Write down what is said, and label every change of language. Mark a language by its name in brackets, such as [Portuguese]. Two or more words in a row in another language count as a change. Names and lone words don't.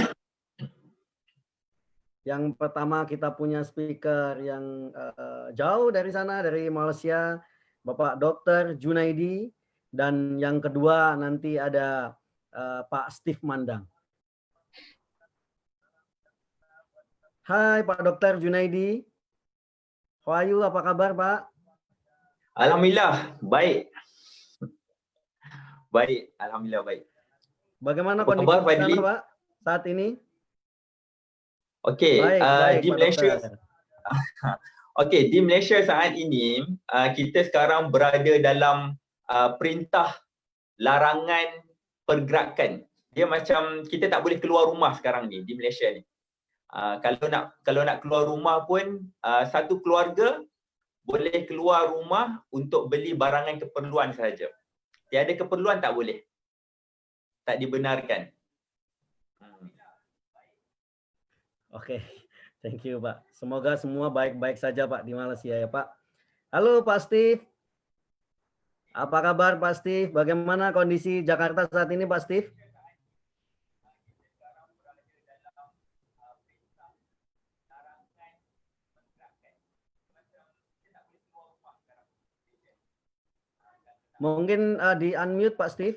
[Indonesian] Yang pertama kita punya speaker yang jauh dari sana, dari Malaysia, Bapak Dr. Junaidi. Dan yang kedua nanti ada Pak Steve Mandang. Hai Pak Dr. Junaidi. [English] How are you? [Indonesian] Apa kabar Pak? Alhamdulillah, baik. Baik, Alhamdulillah baik. Bagaimana Apa kondisi kabar, di Fadli? sana Pak saat ini? Okey, Baik, di Pak Malaysia Dokter. [Malay] okey, di Malaysia saat ini kita sekarang berada dalam perintah larangan pergerakan. Dia macam kita tak boleh keluar rumah sekarang ni di Malaysia ni. Kalau nak keluar rumah pun satu keluarga boleh keluar rumah untuk beli barangan keperluan sahaja. Tiada keperluan tak boleh. Tak dibenarkan. [Indonesian] Oke, [English] thank you Pak. [Indonesian] Semoga semua baik-baik saja Pak di Malaysia ya Pak. Halo Pak Steve. Apa kabar Pak Steve? Bagaimana kondisi Jakarta saat ini Pak Steve? Mungkin di unmute Pak Steve.